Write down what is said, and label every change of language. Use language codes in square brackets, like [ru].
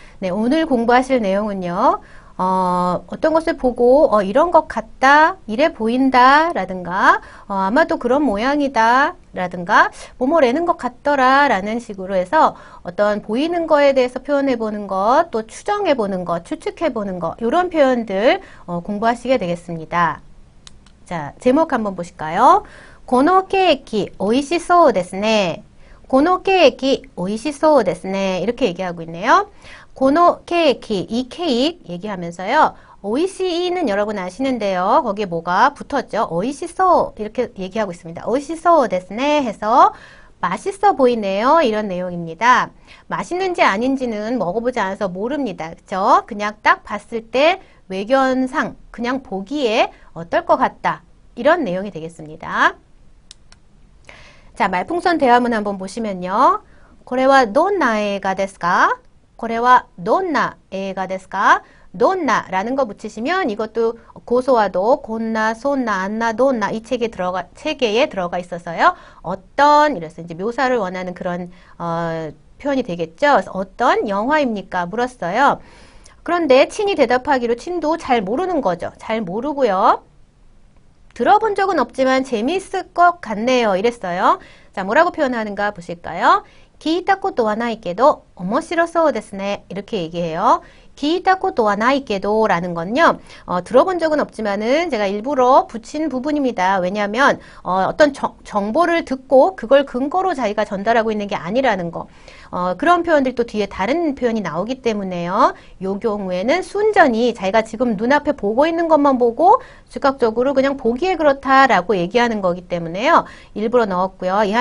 [ko] 네, 오늘 공부하실 내용은요. 어떤 것을 보고 이런 것 같다, 이래 보인다 라든가 아마도 그런 모양이다 라든가 뭐뭐라는 것 같더라 라는 식으로 해서 어떤 보이는 거에 대해서 표현해 보는 것, 또 추정해 보는 것, 추측해 보는 것 이런 표현들 공부하시게 되겠습니다. 자, 제목 한번 보실까요? [ja] このケーキ美味しそうですね.このケーキ美味しそうですね. [ko] 이렇게 얘기하고 있네요. [ja] このケーキ, [ko] 이 케이크 얘기하면서요. 오이시이는 여러분 아시는데요. 거기에 뭐가 붙었죠? 오이시소 이렇게 얘기하고 있습니다. 오이시소 데스네 해서 맛있어 보이네요. 이런 내용입니다. 맛있는지 아닌지는 먹어보지 않아서 모릅니다. 그쵸? 그냥 딱 봤을 때 외견상 그냥 보기에 어떨 것 같다. 이런 내용이 되겠습니다. 자, 말풍선 대화문 한번 보시면요. [ja] これはどんな映画ですか?これはどんな映画ですか? [ko] 돈나라는 거 붙이시면 이것도 고소와도 곤나, 손나, 안나, 돈나 이 체계에 들어가 있어서요. 어떤 이래서 이제 묘사를 원하는 그런 표현이 되겠죠. 그래서 어떤 영화입니까? 물었어요. 그런데 친이 대답하기로 친도 잘 모르는 거죠. 잘 모르고요. 들어본 적은 없지만 재미있을 것 같네요. 이랬어요. 자, 뭐라고 표현하는가 보실까요? [ja] 聞いたことはないけど面白そうですね. [ko] 이렇게 얘기해요. [ja] 聞いたことはないけど [ko] 라는 건요. 들어본 적은 없지만은 제가 일부러 붙인 부분입니다. 왜냐하면 어떤 정보를 듣고 그걸 근거로 자기가 전달하고 있는 게 아니라는 거. 그런 표현들이 또 뒤에 다른 표현이 나오기 때문에요. 요 경우에는 순전히 자기가 지금 눈앞에 보고 있는 것만 보고 즉각적으로 그냥 보기에 그렇다라고 얘기하는 거기 때문에요. 일부러 넣었고요.